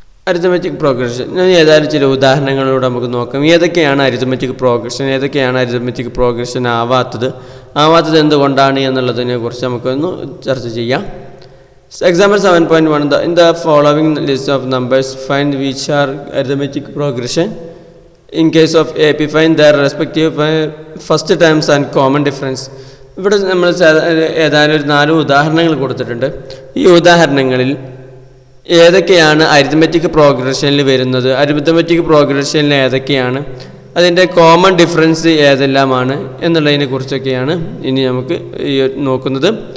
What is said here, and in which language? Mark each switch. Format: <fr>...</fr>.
<ml>Arithmetic progression ഏതായാലും ചില ഉദാഹരണങ്ങളിലൂടെ നമുക്ക് നോക്കാം. ഏതൊക്കെയാണ് അരിത്മെറ്റിക് പ്രോഗ്രഷൻ, ഏതൊക്കെയാണ് അരിത്മെറ്റിക് പ്രോഗ്രഷൻ ആവാത്തത് എന്തുകൊണ്ടാണ് എന്നുള്ളതിനെ കുറിച്ച് നമുക്കൊന്ന് ചർച്ച ചെയ്യാം.</ml> <en>Example 7.1 in the following list of numbers find which are arithmetic progression. In case of AP find their respective first terms and common difference.</en> <ml>ഇവിടെ നമ്മൾ ഏതായാലും ഒരു 4 ഉദാഹരണങ്ങൾ കൊടുത്തിട്ടുണ്ട്. ഈ ഉദാഹരണങ്ങളിൽ ഏതൊക്കെയാണ് അരിത്മെറ്റിക് പ്രോഗ്രഷനിൽ വരുന്നത്, അരിത്മെറ്റിക് പ്രോഗ്രഷനിൽ ഏതൊക്കെയാണ്, അതിൻ്റെ കോമൺ ഡിഫറൻസ് ഏതെല്ലാമാണ് എന്നുള്ളതിനെ കുറിച്ചൊക്കെയാണ് ഇനി നമുക്ക് നോക്കുന്നത്.</ml>